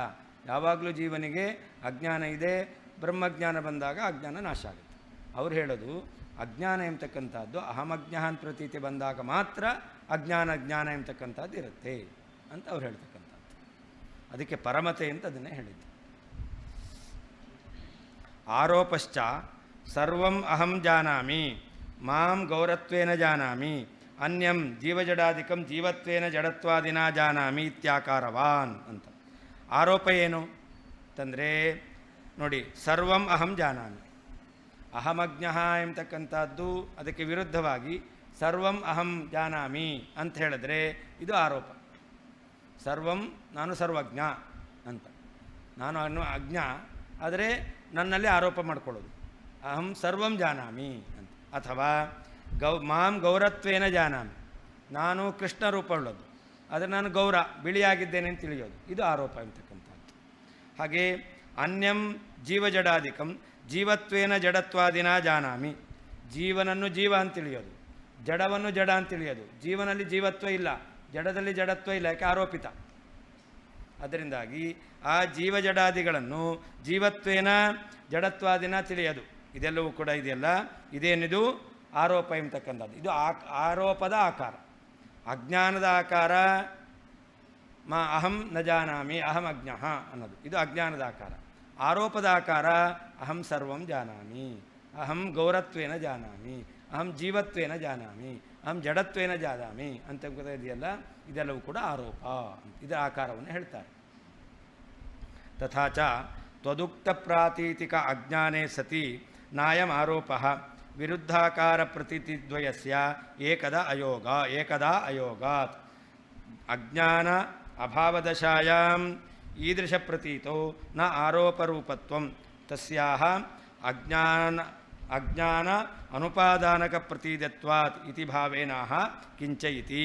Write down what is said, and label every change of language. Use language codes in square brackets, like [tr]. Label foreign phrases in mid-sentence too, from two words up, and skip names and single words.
[kn] ಯಾವಾಗಲೂ ಜೀವನಿಗೆ ಅಜ್ಞಾನ ಇದೆ, ಬ್ರಹ್ಮಜ್ಞಾನ ಬಂದಾಗ ಅಜ್ಞಾನ ನಾಶ ಆಗುತ್ತೆ. ಅವ್ರು ಹೇಳೋದು ಅಜ್ಞಾನ ಎಂಬತಕ್ಕಂಥದ್ದು ಅಹಮಜ್ಞಃ ಅಂತ ಪ್ರತೀತಿ ಬಂದಾಗ ಮಾತ್ರ ಜ್ಞಾನ ಎಂಬತಕ್ಕಂಥದ್ದು ಇರುತ್ತೆ ಅಂತ ಅವ್ರು ಹೇಳ್ತಕ್ಕಂಥದ್ದು. ಅದಕ್ಕೆ ಪರಮತೆ ಅಂತ ಅದನ್ನೇ ಹೇಳಿದ್ದು. [sa] ಆರೋಪಶ್ಚ ಸರ್ವಂ ಅಹಂ ಜಾನಾಮಿ ಮಾಂ ಗೌರತ್ವೇನ ಜಾನಾಮಿ ಅನ್ಯಂ ಜೀವಜಡಾದಿಕಂ ಜೀವತ್ವೇನ ಜಡತ್ವಾದಿನ ಜಾನಾಮಿ ಇತ್ಯಾಕಾರವಾನ್ ಅಂತ. [kn] ಆರೋಪ ಏನು ಅಂತಂದರೆ ನೋಡಿ, [sa] ಸರ್ವಂ ಅಹಂ ಜಾನಾಮಿ, [kn] ಅಹಮಜ್ಞಃ ಎಂಬತಕ್ಕಂಥದ್ದು ಅದಕ್ಕೆ ವಿರುದ್ಧವಾಗಿ [sa] ಸರ್ವಂ ಅಹಂ ಜಾನಾಮಿ [kn] ಅಂತ ಹೇಳಿದ್ರೆ ಇದು ಆರೋಪ. ಸರ್ವಂ ನಾನು ಸರ್ವಜ್ಞ ಅಂತ, ನಾನು ಅಜ್ಞ, ಆದರೆ ನನ್ನಲ್ಲಿ ಆರೋಪ ಮಾಡ್ಕೊಳ್ಳೋದು [sa] ಅಹಂ ಸರ್ವಂ ಜಾನಾಮಿ [kn] ಅಂತ. ಅಥವಾ [sa] ಮಾಂ ಗೌರತ್ವೇನ ಜಾನಾಮಿ, [kn] ನಾನು ಕೃಷ್ಣ ರೂಪ ಉಳ್ಳದು, ಆದರೆ ನಾನು ಗೌರ ಬಿಳಿಯಾಗಿದ್ದೇನೆ ಅಂತ ತಿಳಿಯೋದು, ಇದು ಆರೋಪ ಎಂತಕ್ಕಂಥದ್ದು. [sa] ಹಾಗೆ ಅನ್ಯಂ ಜೀವಜಡಾದಿಕಂ ಜೀವತ್ವೇನ ಜಡತ್ವಾದಿನ ಜಾನಾಮಿ. [kn] ಜೀವನನ್ನು ಜೀವ ಅಂತ ತಿಳಿಯೋದು, ಜಡವನ್ನು ಜಡ ಅಂತ ತಿಳಿಯೋದು. ಜೀವನಲ್ಲಿ ಜೀವತ್ವ ಇಲ್ಲ, ಜಡದಲ್ಲಿ ಜಡತ್ವ ಇಲ್ಲ, ಯಾಕೆ ಆರೋಪಿತ. ಅದರಿಂದಾಗಿ ಆ ಜೀವಜಡಾದಿಗಳನ್ನು [sa] ಜೀವತ್ವೇನ ಜಡತ್ವಾದಿನ [kn] ತಿಳಿಯೋದು. ಇದೆಲ್ಲವೂ ಕೂಡ ಇದೆಯಲ್ಲ, ಇದೇನಿದು ಆರೋಪ ಎಂಬತಕ್ಕಂಥದ್ದು. ಇದು ಆರೋಪದ ಆಕಾರ. ಅಜ್ಞಾನದ ಆಕಾರ [sa] ಅಹಂ ನ ಜಾನಾಮಿ ಅಹಂ ಅಜ್ಞಃ [kn] ಅನ್ನೋದು, ಇದು ಅಜ್ಞಾನದ ಆಕಾರ. ಆರೋಪದ ಆಕಾರ [sa] ಅಹಂ ಸರ್ವಂ ಜಾನಾಮಿ, ಅಹಂ ಗೌರತ್ವೇನ ಜಾನಾಮಿ, ಅಹಂ ಜೀವತ್ವೇನ ಜಾನಾಮಿ, ಅಹಂ ಜಡತ್ವೇನ ಜಾನಾಮಿ [kn] ಅಂತ ಇದೆಯಲ್ಲ, ಇದೆಲ್ಲವೂ ಕೂಡ ಆರೋಪ. ಇದರ ಆಕಾರವನ್ನು ಹೇಳ್ತಾರೆ. [sa] ತಥಾಚ ತ್ವದುಕ್ತ ಪ್ರಾತೀತಿಕ ಅಜ್ಞಾನೇ ಸತಿ ನಾಯಂ ಆರೋಪ ವಿರುದ್ಧಾಕಾರ ಪ್ರತೀತಿದ್ವಯಸ್ಯ ಏಕದಾ ಅಯೋಗಾತ್ ಅಜ್ಞಾನ ಅಭಾವದಶಾಯಾಂ ಈದೃಶ ಪ್ರತೀತೋ ನ ಆರೋಪರೂಪತ್ವಂ ತಸ್ಯಾಹ ಅಜ್ಞಾನ ಅನುಪಾದಾನಕ ಪ್ರತೀತತ್ವಾತ್ ಇತಿ ಭಾವೇನಾಹ ಕಿಂಚ ಇತಿ.